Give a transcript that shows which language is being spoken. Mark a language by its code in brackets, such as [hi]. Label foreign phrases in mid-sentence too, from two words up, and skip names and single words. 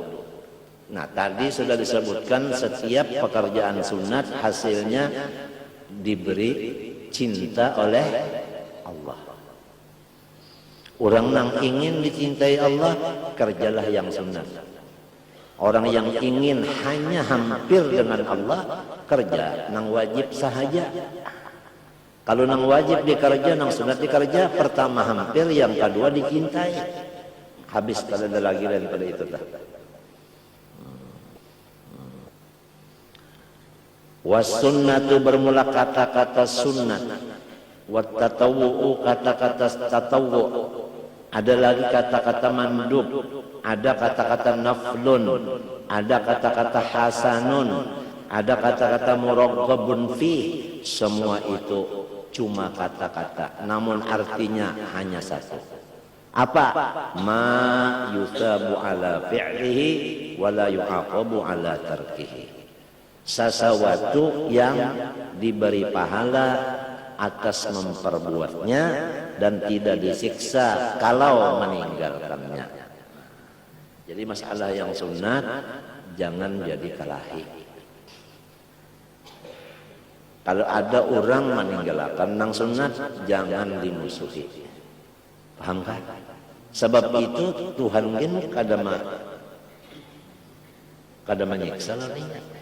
[id] Nah, tadi sudah disebutkan setiap pekerjaan sunat hasilnya diberi cinta oleh Allah. Orang yang ingin dicintai Allah, kerjalah yang sunat. Orang yang ingin hanya hampir dengan Allah, [bjn] kerja nang wajib sahaja. Kalau nang wajib dikerja, nang sunat dikerja, pertama hampir, yang kedua dicintai. Habis kalau ada lagi daripada itu dah. [ar] Was sunnatu [id] bermula kata-kata sunnat. [ar] Wat tatawwu [id] kata-kata tatawwu. Ada lagi kata-kata mandub, ada kata-kata naflun, ada kata-kata hasanun, ada kata-kata [ar] muraggabun fi. [id] Semua itu cuma kata-kata, namun artinya hanya satu. Apa? [ar] Ma yusabu ala fi'lihi wa la yu'aqabu ala tarkihi. [id] Sesuatu yang diberi pahala atas memperbuatnya dan tidak disiksa kalau meninggalkannya. [bjn] Jadi masalah yang sunat jangan jadi kalahi. Kalau ada orang meninggalkan nang sunat, jangan dimusuhi. [id] Paham kan? [bjn] Sebab itu Tuhan kan kada menyiksa larinya.